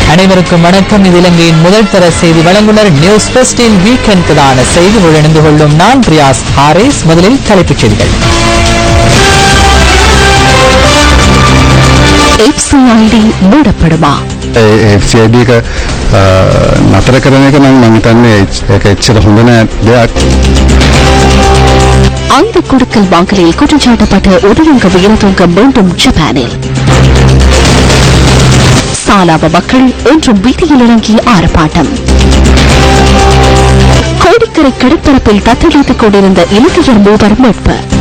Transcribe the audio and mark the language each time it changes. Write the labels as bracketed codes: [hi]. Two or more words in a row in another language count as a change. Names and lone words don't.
[ta] அனைவருக்கும் வணக்கம். இது இலங்கையின் முதல் தர செய்தி வழங்குனர் நியூஸ் ஃபர்ஸ்டின் வீக்கெண்ட் பிரதான செய்திகள் இணைந்து கொள்ளும் நான் ரியாஸ் ஹாரிஸ். முதலில் தலைப்புச் செய்திகள். FCID மூடப்படுமா? [si] FCID එක නතර කරන එක නම් මම හිතන්නේ ඒක එච්චර හොඳ නෑ දෙයක්. [ta] ஆயுத கொடுக்கல் வாங்கலில் குற்றச்சாட்டப்பட்ட உடலங்க வீரதங்க மீண்டும் ஜப்பானில். சாலாவ மக்கள் இன்றும் வீதியில் இறங்கி ஆர்ப்பாட்டம். கோடிக்கரை கடற்பரப்பில் தத்தளித்துக் கொண்டிருந்த இலங்கையர் மூவர் மீட்பு.